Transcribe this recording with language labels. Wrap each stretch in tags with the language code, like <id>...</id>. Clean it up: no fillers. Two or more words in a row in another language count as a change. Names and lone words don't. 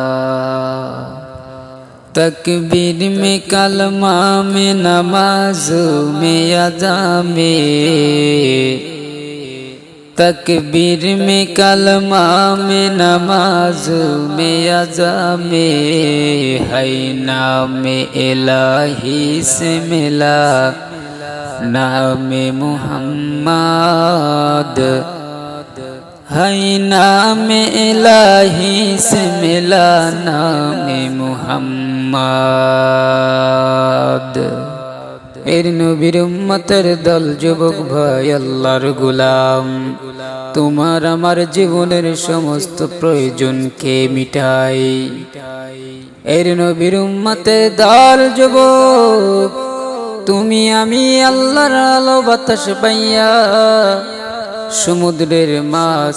<ur>تکبیر میں کلمہ میں نماز میں ادا میں تکبیر میں کلمہ میں نماز میں ادا میں ہے نام الہی سے ملا نام محمد ہے نام الہی سے ملا نام محمد</ur> <bn>এর নবীর উম্মতের দল যুবক ভাই আল্লাহর গোলাম তোমার আমার জীবনের সমস্ত প্রয়োজনকে মিটাই এর নবীর উম্মতের দল যুবক তুমি আমি আল্লাহর আলো বাতাস পাইয়া সমুদ্রের মাছ</bn>